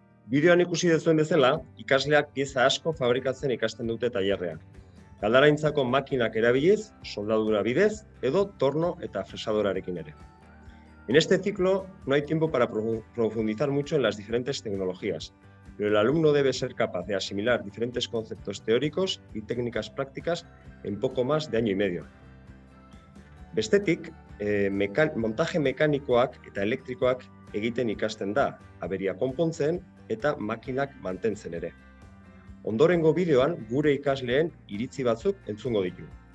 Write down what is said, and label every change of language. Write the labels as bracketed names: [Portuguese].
[Basque] Bideoan ikusi duzuen bezala, ikasleak pieza asko fabrikatzen ikasten dute tailerrean. Galdaraintzako makinak erabiliz, soldadura bidez, edo torno eta fresadorarekin ere. [Spanish] En este ciclo no hay tiempo para profundizar mucho en las diferentes tecnologías, pero el alumno debe ser capaz de asimilar diferentes conceptos teóricos y técnicas prácticas en poco más de año y medio. [Basque] Bestetik, montaje mekanikoak eta elektrikoak egiten ikasten da, aberia konpontzen eta makinak mantentzen ere. Ondorengo bideoan gure ikasleen iritzi batzuk entzungo ditugu.